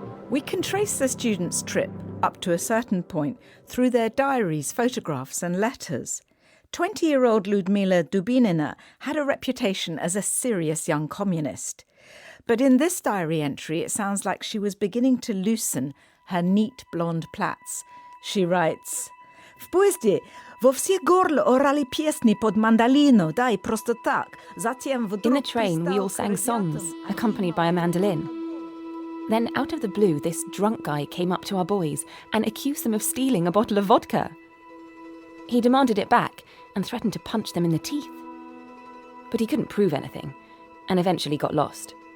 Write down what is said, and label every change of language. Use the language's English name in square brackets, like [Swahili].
[English] We can trace the students' trip up to a certain point through their diaries, photographs and letters. 20-year-old Ludmila Dubinina had a reputation as a serious young communist. But in this diary entry, it sounds like she was beginning to loosen her neat blonde plaits. She writes, [Russian] "В поезде во все горла орали песни под мандолину, да и просто так. Затем вдруг..." [English] In the train, we all sang songs, accompanied by a mandolin. Then, out of the blue, this drunk guy came up to our boys and accused them of stealing a bottle of vodka. He demanded it back and threatened to punch them in the teeth. But he couldn't prove anything, and eventually got lost.